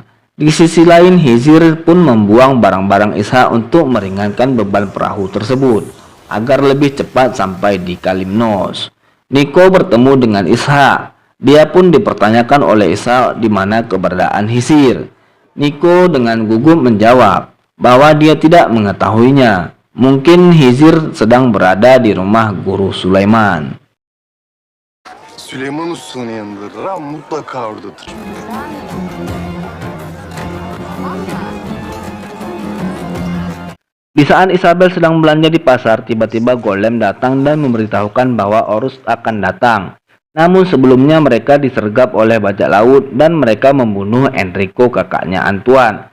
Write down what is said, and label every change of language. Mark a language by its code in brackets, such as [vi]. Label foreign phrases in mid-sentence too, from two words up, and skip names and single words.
[id] Di sisi lain, Hizir pun membuang barang-barang Ishak untuk meringankan beban perahu tersebut agar lebih cepat sampai di Kalymnos. Niko bertemu dengan Ishak. Dia pun dipertanyakan oleh Ishak di mana keberadaan Hizir. Niko dengan gugup menjawab bahwa dia tidak mengetahuinya. Mungkin Hizir sedang berada di rumah guru Sulaiman. [tr] Süleyman Usta'nın yanındadır ama mutlaka oradadır. [id] Di saat Isabel sedang belanja di pasar, tiba-tiba Golem datang dan memberitahukan bahwa Oruç akan datang. Namun sebelumnya mereka disergap oleh bajak laut dan mereka membunuh Enrico, kakaknya Antoine.